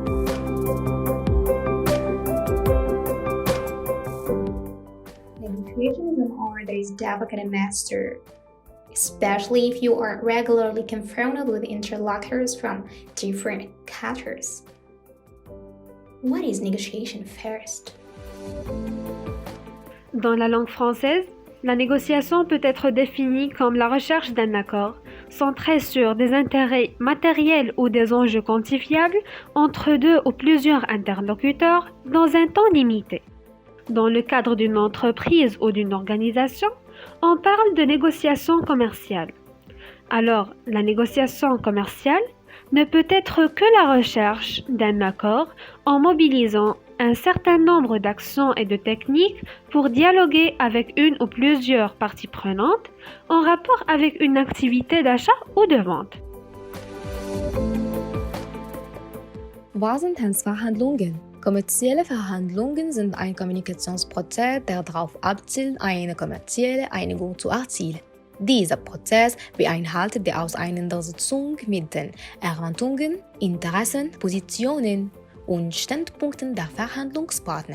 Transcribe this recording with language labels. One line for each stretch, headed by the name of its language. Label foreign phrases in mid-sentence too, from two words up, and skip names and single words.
English: Negotiation is an art that is difficult to master, especially if you are regularly confronted with interlocutors from different cultures. What is negotiation first?
French: Dans la langue française, la négociation peut être définie comme la recherche d'un accord centré sur des intérêts matériels ou des enjeux quantifiables entre deux ou plusieurs interlocuteurs dans un temps limité. Dans le cadre d'une entreprise ou d'une organisation, on parle de négociation commerciale. Alors, la négociation commerciale ne peut être que la recherche d'un accord en mobilisant un certain nombre d'actions et de techniques pour dialoguer avec une ou plusieurs parties prenantes en rapport avec une activité d'achat ou de vente.
German: Was sind Verhandlungen? Kommerzielle Verhandlungen sind ein Kommunikationsprozess, der darauf abzielt, eine kommerzielle Einigung zu erzielen. Dieser Prozess beinhaltet die Auseinandersetzung mit den Erwartungen, Interessen, Positionen und Standpunkten der Verhandlungspartner.